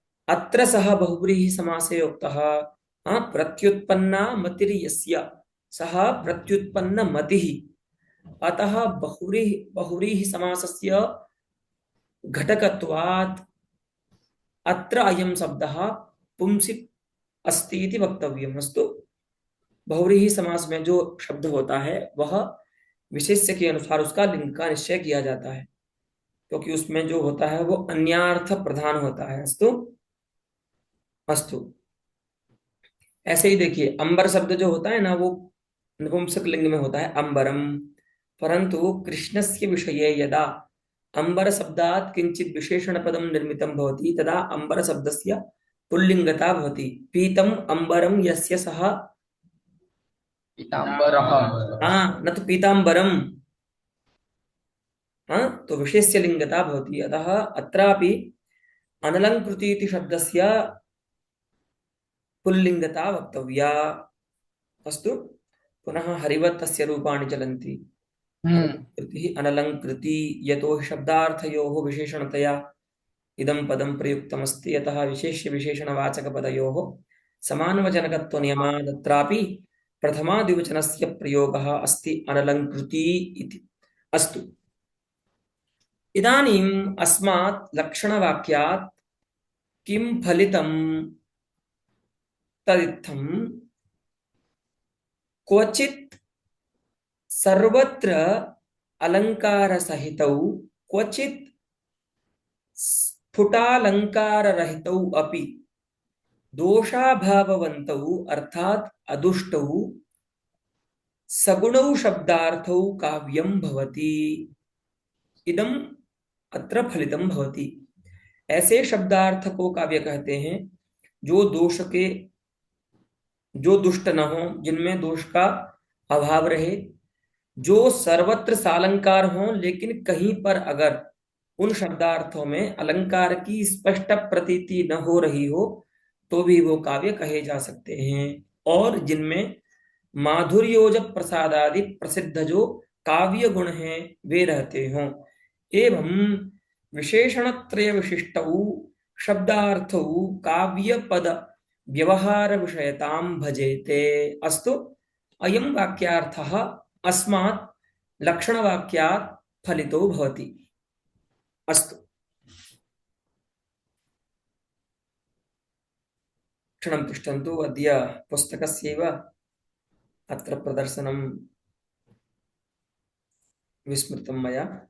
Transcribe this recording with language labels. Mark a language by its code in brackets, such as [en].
[sa] अत्र सः बहुव्रीहि समासे उक्तः प्रत्युत्पन्ना मतिर्यस्य सः प्रत्युत्पन्न मतिः अतः बहुव्रीहि बहुव्रीहि समासस्य घटकत्वात् अत्र अयं शब्दः पुंसि अस्ति इति वक्तव्यम् अस्तु। [hi] बहुव्रीहि समास में जो शब्द होता है वह विशेष्य के अनुसार उसका लिंग का निश्चय किया जाता है, क्योंकि उसमें जो होता है वो अन्यार्थ प्रधान होता है। [sa] अस्तु अस्तु। [hi] ऐसे ही देखिए, अंबर शब्द जो होता है ना वो नपुंसक लिंग में होता है अंबरम, [sa] परंतु कृष्णस्य विषये यदा अंबर शब्दात् किंचित विशेषण पदम निर्मितं भवति तदा अंबर शब्दस्य पुल्लिंगता भवति। पीतम अंबरम यस्य सः, पीताम्बरः। [hi] हाँ न तो पीतांबरम, हाँ तो [sa] विशेष्य लिंगता भवति। अतः अत्रापि अनलंकृति इति शब्दस्य पुल्लिंगता वक्तव्या। अस्तु। पुनः हरिवत् तस्य रूपाणि चलन्ति। हम्म। हरिवत्कृतिः अनलङ्कृति यतो हि शब्दार्थयोः विशेषणतया इदं पदं प्रयुक्तमस्ति अतः विशेष्य विशेषणवाचकपदयोः समानवचनकत्वनियमात् अत्रापि प्रथमाद्विवचनस्य प्रयोगः अस्ति अनलङ्कृति इति। अस्तु। इदानीम् अस्मात् लक्षणवाक्यात् किं फलितं तदित्थं क्वचित् सर्वत्र अलङ्कारसहितौ क्वचित् स्फुटालङ्काररहितौ अपि दोषाभाववन्तौ अर्थात् अदुष्टौ सगुणौ शब्दार्थौ काव्यं भवति। इदम् अत्र फलितं भवति। [hi] ऐसे शब्दार्थ को काव्य कहते हैं जो दोष के, जो दुष्ट न हो, जिनमें दोष का अभाव रहे, जो सर्वत्र सालंकार हो लेकिन कहीं पर अगर उन शब्दार्थों में अलंकार की स्पष्ट प्रतीति न हो रही हो तो भी वो काव्य कहे जा सकते हैं, और जिनमें माधुर्योज प्रसादादि प्रसिद्ध जो काव्य गुण हैं वे रहते हों। [sa] एवं विशेषणत्रय विशिष्टौ शब्दार्थौ काव्य पद व्यवहार विषयतां भजेते। अस्तु। अयं वाक्यार्थः अस्मात् लक्षणवाक्यात् फलितो भवति। अस्तु। क्षणं तिष्ठन्तु, अद्य पुस्तकस्यैव अत्र प्रदर्शनं विस्मृतं मया।